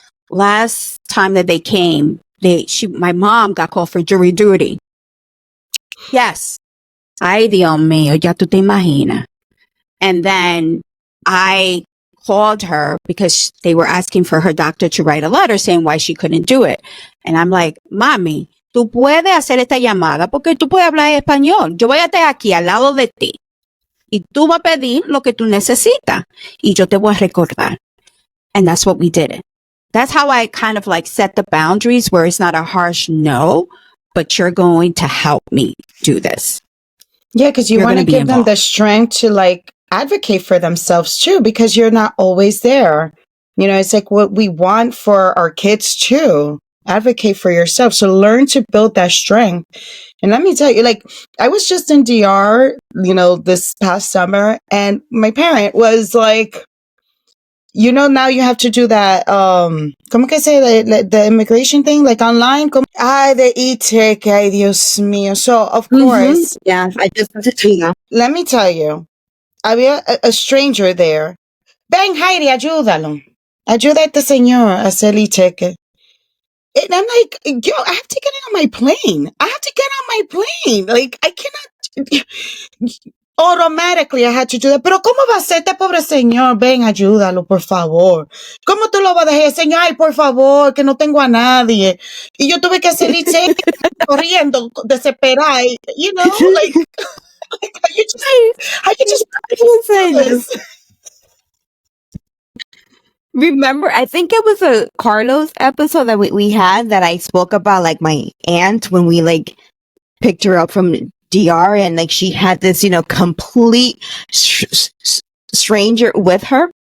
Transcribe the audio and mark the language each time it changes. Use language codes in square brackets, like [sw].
[en] Last time that they came, my mom got called for jury duty. Yes. [es] Ay, Dios mío, ya tú te imaginas. [en] And then I called her because they were asking for her doctor to write a letter saying why she couldn't do it. And I'm like, [es] mami, tú puedes hacer esta llamada porque tú puedes hablar español. Yo voy a estar aquí al lado de ti y tú vas a pedir lo que tú necesitas y yo te voy a recordar. [en] And that's what we did. That's how I kind of like set the boundaries, where it's not a harsh no, but you're going to help me do this. Yeah, because you want to give them the strength to like advocate for themselves too, because you're not always there. It's like what we want for our kids too. Advocate for yourself. So learn to build that strength. And let me tell you, like, I was just in DR, this past summer, and my parent was like, now you have to do that, [es] ¿cómo que [en] say the immigration thing, like online? Ay, the e-ticket, [es] ay, Dios mío. [en] So, of course. Yeah, I just Let me tell you, [es] había [en] a stranger there. [es] Ven, Heidi, ayúdalo. Ayuda a este señor a hacer e-ticket. [en] And I'm like, yo, I have to get on my plane. I have to get on my plane. Like, I cannot. Automatically, I had to do that. [es] Pero, ¿cómo va a ser este pobre señor? Ven, ayúdalo, por favor. ¿Cómo tú lo vas a dejar? Señor, ay, por favor, que no tengo a nadie. Y yo tuve que hacer e-ticket corriendo, desesperada. [en] You know, like how you just say this. Remember, I think it was a Carlos episode that we had that I spoke about, like, my aunt when we, like, picked her up from DR and, like, she had this, complete stranger with her.